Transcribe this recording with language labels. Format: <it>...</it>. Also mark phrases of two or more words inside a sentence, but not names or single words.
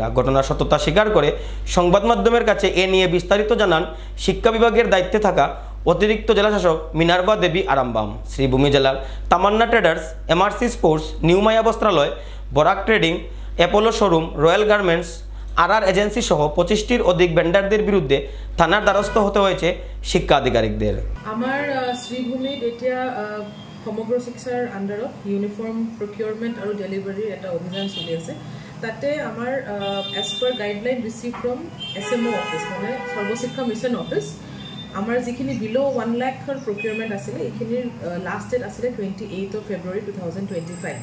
<bn>ঘটনার সত্যতা স্বীকার করে সংবাদ মাধ্যমের কাছে এ নিয়ে বিস্তারিত জানান শিক্ষা বিভাগের দায়িত্বে থাকা অতিরিক্ত জেলাশাসক মিনার্ভা দেবী আরামবাম। শ্রীভূমি জেলার তামান্না ট্রেডার্স, এমআরসি স্পোর্টস, নিউ মায়া বস্ত্রালয়, বরাক ট্রেডিং, অ্যাপোলো শোরুম, রয়্যাল গার্মেন্টস, আরআর এজেন্সি সহ 25টির অধিক ভেন্ডারদের বিরুদ্ধে থানার দ্বারস্থ হতে হয়েছে শিক্ষা আধিকারিকদের।</bn> <as>আমার শ্রীভূমিত এতিয়া সমগ্র শিক্ষাৰ আণ্ডাৰত</as> <en>uniform procurement</en> <as>আৰু ডেলিভাৰীৰ এটা অভিযান চলি আছে। তাতে আমাৰ</as> <en>as per guideline receive from SMO office,</en> <as>মানে সৰ্বশিক্ষা মিছন অফিচ, আমাৰ যিখিনি বিলো 1 লাখৰ প্ৰকিউৰমেণ্ট আছিলে এইখিনিৰ</as> <en>last date</en> <as>আছিলে 28 ফেব্ৰুৱাৰী 2025।</as>